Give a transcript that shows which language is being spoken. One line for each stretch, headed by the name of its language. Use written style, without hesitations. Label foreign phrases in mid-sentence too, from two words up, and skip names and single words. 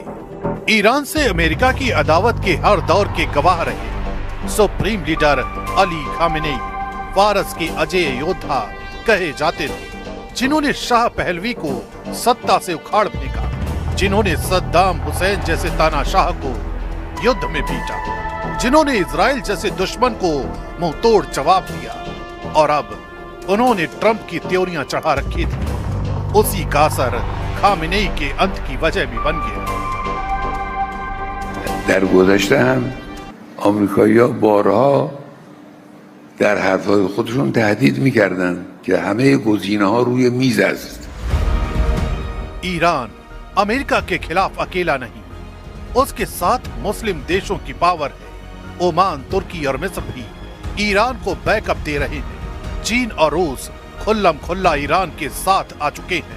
Hindi: ईरान से अमेरिका की अदावत के हर दौर के गवाह रहे सुप्रीम लीडर अली खामेनेई फारस के अजय योद्धा कहे जाते थे, जिन्होंने शाह पहलवी को सत्ता से उखाड़ फेंका, जिन्होंने सद्दाम हुसैन जैसे तानाशाह को युद्ध में पीटा, जिन्होंने इजराइल जैसे दुश्मन को मुंहतोड़ जवाब दिया, और अब उन्होंने ट्रंप की त्योरियां चढ़ा रखी थी। उसी का असर खामेनेई के अंत की वजह भी बन गया।
Persian: در گذشته هم آمریکایی‌ها بارها در حرف‌های خودشون تهدید می‌کردند که همه گزینه‌ها روی میز است.
Hindi: ईरान अमेरिका के खिलाफ अकेला नहीं, उसके साथ मुस्लिम देशों की पावर है। ओमान, तुर्की और मिस्र भी ईरान को बैकअप दे रहे हैं। चीन और रूस खुल्लम खुल्ला ईरान के साथ आ चुके हैं।